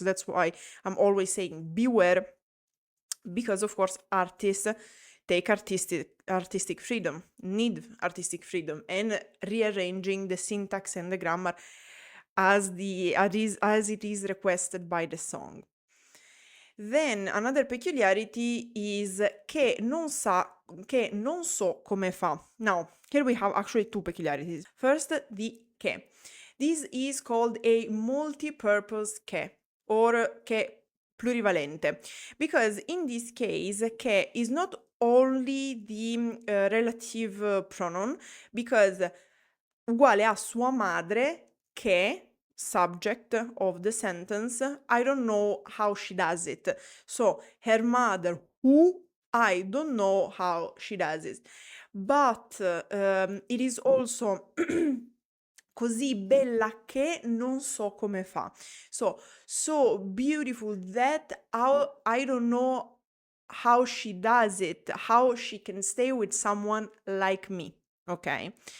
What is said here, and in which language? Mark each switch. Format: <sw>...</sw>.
<en>That's why I'm always saying beware, because of course artists take artistic freedom, need artistic freedom, and rearranging the syntax and the grammar as it is requested by the song. Then another peculiarity is</en> <it>che non so come fa.</it> <en>Now, here we have actually two peculiarities. First, the che. This is called a multi-purpose che, or che plurivalente, because in this case che is not only the relative pronoun, because</en> <it>uguale a sua madre che</it> <en>subject of the sentence, I don't know how she does it. So her mother, who I don't know how she does it. But it is also</en> <it>così bella che non so come fa.</it> <en>So beautiful that I don't know how she does it, how she can stay with someone like me, okay?</en>